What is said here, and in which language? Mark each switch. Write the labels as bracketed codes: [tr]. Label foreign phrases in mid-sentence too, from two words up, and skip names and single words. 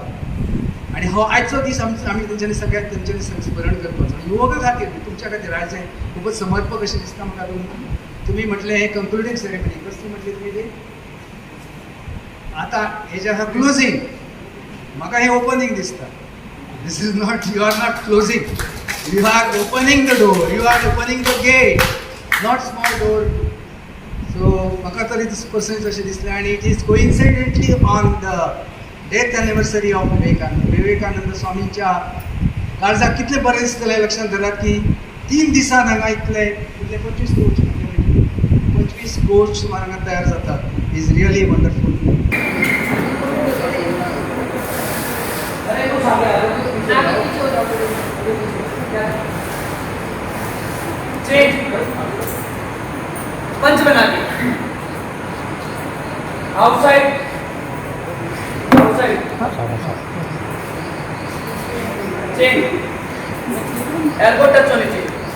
[kok] आणि हो आजचो दीस आमी तेंच्यांनी सगळ्याक तेंच्यांनी संस्मरण करपाचो. युवकां खातीर तुमच्या खातीर आज खूबच समर्पक अशें दिसता म्हाका. तुम्ही म्हटलें हें [en] concluding ceremony [kok] कसली म्हटली तुमी ती आतां हेजें आसा क्लोजींग. म्हाका हें ओपनिंग दिसता. [en] This is not, you are not closing, you are opening the door, you are opening the gate, not small door. [kok] सो म्हाका तरी पर्सनली अशें दिसलें. [en] आनी it is coincidentally on the death anniversary of [kok] विवेकानंद स्वामींच्या काळजाक कितलें बरें दिसतलें. लक्षात धरात की 3 दिसान हांगा इतले 25 कोच सुमार हांगा तयार जातात. [en] is really wonderful. [hi] पंच बना के [en] outside chain, elbow touch [hi] होनी चाहिए.